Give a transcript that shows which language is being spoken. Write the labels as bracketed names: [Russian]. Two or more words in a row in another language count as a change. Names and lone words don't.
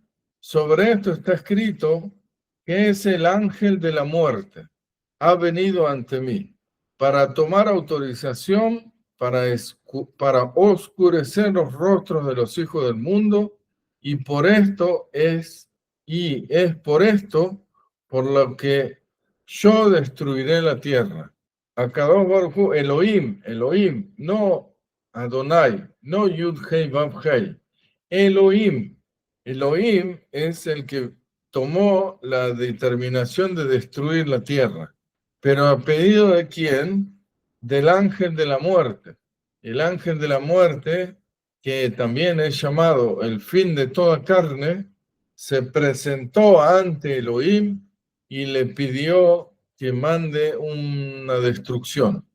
[Spanish] Sobre esto está escrito que es el ángel de la muerte, ha venido ante mí para tomar autorización para oscurecer los rostros de los hijos del mundo y es por esto por lo que yo destruiré la tierra. [Hebrew] הקדוש ברוך הוא, [Spanish] Elohim, no Adonai, no [Hebrew] יוד הא ואו הא. [Spanish] Elohim es el que tomó la determinación de destruir la tierra. Pero ¿a pedido de quién? Del ángel de la muerte. El ángel de la muerte, que también es llamado el fin de toda carne, se presentó ante Elohim y le pidió que mande una destrucción.